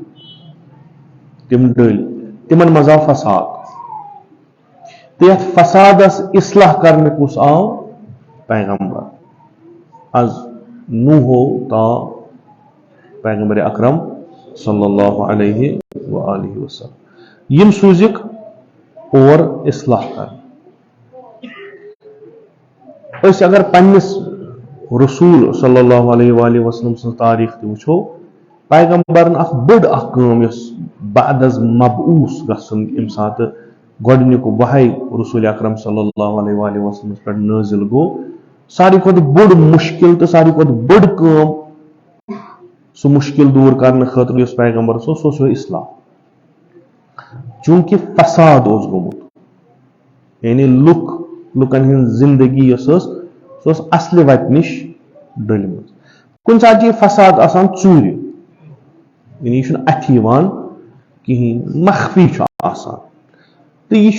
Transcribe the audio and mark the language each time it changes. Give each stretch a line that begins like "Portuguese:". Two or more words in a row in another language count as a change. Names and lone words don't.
Kashmiri: تِمن منٛز آو فساد تہٕ یتھ فسادس اصلاح کرنہٕ کُس آو پیغمبر از نوحو تا پیغمبر اکرم
Arabic: صلی اللہ علیہ وآلہ وسلم
Kashmiri: یم سوٗزِکھ اور اصلاح کرنہٕ أسۍ اگر پننس رسول
Arabic: صلی اللہ علیہ وآلہ وسلم
Kashmiri: سٕنٛز تاریخ تہِ وٕچھو پیغمبرن اکھ بٔڑ اکھ کٲم یۄس بعد از مبعوث گژھُن ییٚمہِ ساتہٕ گۄڈنیُک وحی رسول اکرم
Arabic: صلی اللہ علیہ وآلہ وسلمس
Kashmiri: پٮ۪ٹھ نٲزِل گوٚو ساروی کھۄتہٕ بوٚڑ مُشکل تہٕ ساروی کھۄتہٕ بٔڑ کٲم سُہ مُشکل دوٗر کرنہٕ خٲطرٕ یُس پیغمبرس اوس سُہ اوس اصلاح چوٗنٛکہِ فساد اوس گوٚمُت یعنی لُکن ہٕنٛز زندگی یۄس ٲس سۄ ٲس اصلہِ وتہِ نِش ڈٔلمٕژ کُنہِ ساتہٕ چھِ یہِ فساد آسان ژوٗرِ یعنی یہِ چھُنہٕ اَتھِ یِوان کِہیٖنۍ مخفی چھُ آسان تہٕ یہِ